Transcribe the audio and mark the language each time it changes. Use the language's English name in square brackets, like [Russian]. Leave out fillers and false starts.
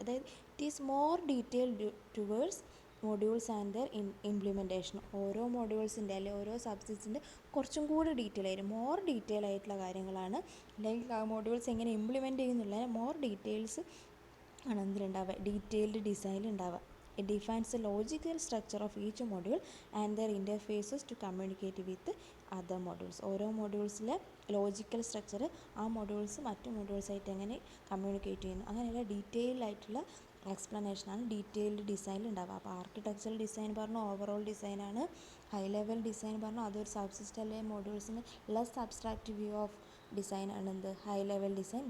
[Malayalam] അതായത് [English] It is more detailed towards modules and their implementation. [Malayalam] ഓരോ മൊഡ്യൂൾസിൻ്റെ അല്ലെങ്കിൽ ഓരോ സബ്സിസ്റ്റത്തിൻ്റെ കുറച്ചും കൂടി ഡീറ്റെയിൽ ആയിട്ട്, മോർ ഡീറ്റെയിൽ ആയിട്ടുള്ള കാര്യങ്ങളാണ്, അല്ലെങ്കിൽ ആ മൊഡ്യൂൾസ് എങ്ങനെ ഇംപ്ലിമെൻറ്റ് ചെയ്യുന്നുള്ള മോർ ഡീറ്റെയിൽസ് ആണ് എന്തിലുണ്ടാവുക, ഡീറ്റെയിൽഡ് ഡിസൈനിൽ ഉണ്ടാവുക. [English] It defines the logical structure of each module and their interfaces to communicate with other modules. [Malayalam] ഓരോ മൊഡ്യൂൾസിലെ ലോജിക്കൽ സ്ട്രക്ചർ, ആ മൊഡ്യൂൾസ് മറ്റു മൊഡ്യൂൾസായിട്ട് എങ്ങനെ കമ്മ്യൂണിക്കേറ്റ് ചെയ്യുന്നു, അങ്ങനെയുള്ള ഡീറ്റെയിൽ ആയിട്ടുള്ള എക്സ്പ്ലനേഷനാണ് ഡീറ്റെയിൽഡ് ഡിസൈനിൽ ഉണ്ടാവുക. അപ്പോൾ ആർക്കിടെക്ചറൽ ഡിസൈൻ പറഞ്ഞു ഓവറോൾ ഡിസൈനാണ്. ഹൈ ലെവൽ ഡിസൈൻ പറഞ്ഞു അതൊരു സബ് സിസ്റ്റം അല്ലെങ്കിൽ മൊഡ്യൂൾസിന് [English] less abstract view of design [Malayalam] ആണ് എന്ത്, ഹൈ ലെവൽ ഡിസൈൻ.